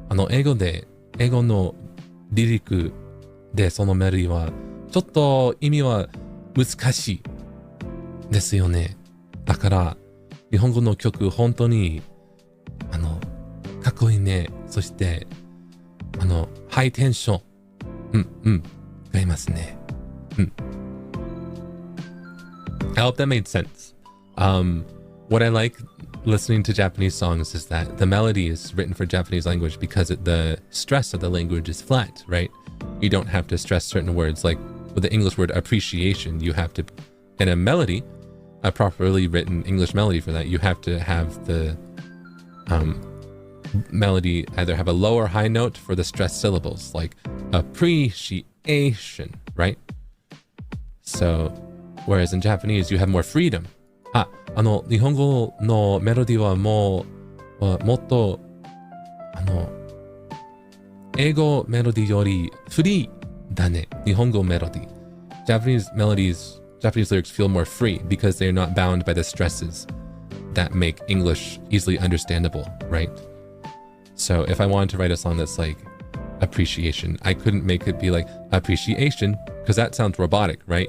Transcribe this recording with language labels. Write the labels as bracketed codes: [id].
[ja] 英語のリリックでそのメロディーはちょっと意味は難しいですよね。だから日本語の曲本当にかっこいいね。そしてハイテンションがいますね。 [en] I hope that made sense. What I like listening to Japanese songs is that the melody is written for Japanese language because the stress of the language is flat, right? You don't have to stress certain words. Like with the English word appreciation, you have to, in a melody, a properly written English melody for that, you have to have the melody either have a low or high note for the stressed syllables, like appreciation, right? So, whereas in Japanese, you have more freedom. [ja] 日本語のメロディーはもっと英語メロディーよりフリーだね。日本語メロディー。 [en] Japanese lyrics feel more free because they're not bound by the stresses that make English easily understandable, right? So if I wanted to write a song that's like appreciation, I couldn't make it be like appreciation because that sounds robotic, right?